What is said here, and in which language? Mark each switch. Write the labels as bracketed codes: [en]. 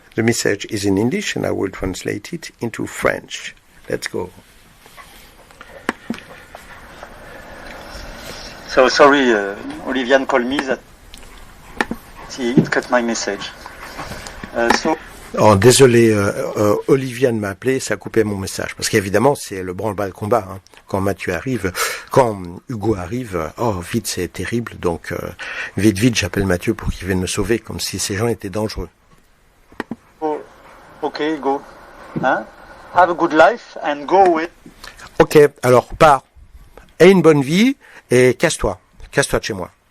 [en] The message is in English and I will translate it into French. Let's go. So sorry, Oliviane called me that it cut my message. [fr] Oh, désolé, Oliviane m'a appelé, ça a coupé mon message. Parce qu'évidemment, c'est le branle-bas combat. Quand Hugo arrive, vite, c'est terrible. Donc, vite, j'appelle Mathieu pour qu'il vienne me sauver, comme si ces gens étaient dangereux. [en] Oh, ok, Hugo. Have a good life and go away. [fr] Ok, alors pars. Aie une bonne vie et casse-toi de chez moi.